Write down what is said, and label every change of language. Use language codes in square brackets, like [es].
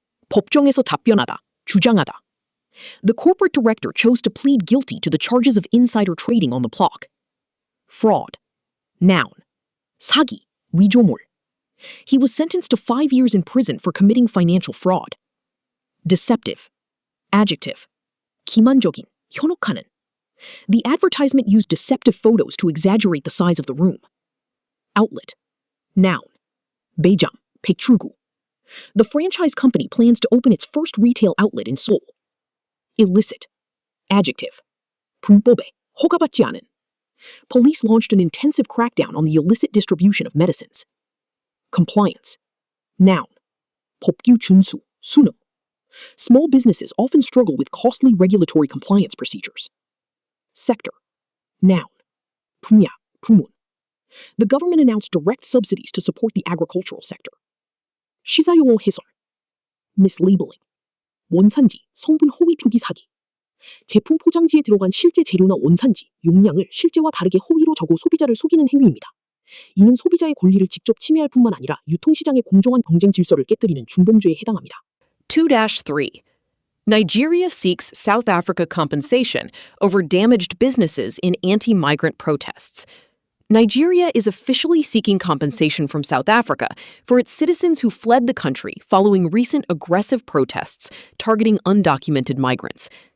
[ko] 법정에서 답변하다, 주장하다. [en] The corporate director chose to plead guilty to the charges of insider trading on the block. [ko] Fraud. Noun. 사기, 위조물. [en] He was sentenced to 5 years in prison for committing financial fraud. [ko] Deceptive. Adjective. 기만적인, 현혹하는. [en] The advertisement used deceptive photos to exaggerate the size of the room. [ko] Outlet. Noun. 매장, 배출구. [en] The franchise company plans to open its first retail outlet in Seoul. [ko] Illicit. Adjective. 불법에, 허가받지 않은. [en] Police launched an intensive crackdown on the illicit distribution of medicines. Compliance. Noun. [ko] 법규 준수, 수능. [en] Small businesses often struggle with costly regulatory compliance procedures. [ko] Sector. Noun. 분야, 부문. [en] The government announced direct subsidies to support the agricultural sector. [ko] 시사용어 해설. Mislabeling. 원산지, 성분 허위 표기 사기. 제품 포장지에 들어간 실제 재료나 원산지, 용량을 실제와 다르게 허위로 적어 소비자를 속이는 행위입니다. 이는 소비자의 권리를 직접 침해할 뿐만 아니라 유통시장의 공정한 경쟁 질서를 깨뜨리는 중범죄에 해당합니다. 2-3. [en] Nigeria seeks South Africa compensation over damaged businesses in anti-migrant protests. Nigeria is officially seeking compensation from South Africa for its citizens who fled the country following recent aggressive protests targeting undocumented migrants.